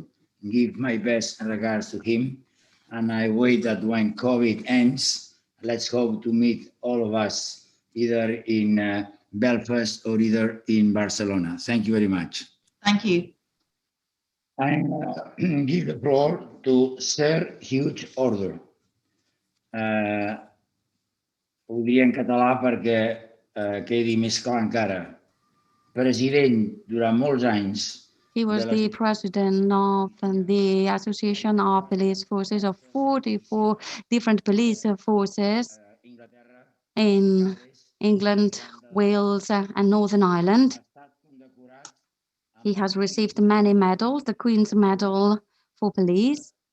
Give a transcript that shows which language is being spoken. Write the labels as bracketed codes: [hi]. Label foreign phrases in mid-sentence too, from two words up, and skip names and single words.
[en] Give my best regards to him. And I wait that when COVID ends, let's hope to meet all of us either in Belfast or either in Barcelona. Thank you very much. Thank you. I give the floor to Sir Hugh Order. [ca] Ho diria en català perquè quedi més clar encara. President durant molts anys. [en] He was the president of the Association of Police Forces of 44 different police forces in England, Wales, and Northern Ireland. He has received many medals, the Queen's Medal for Police.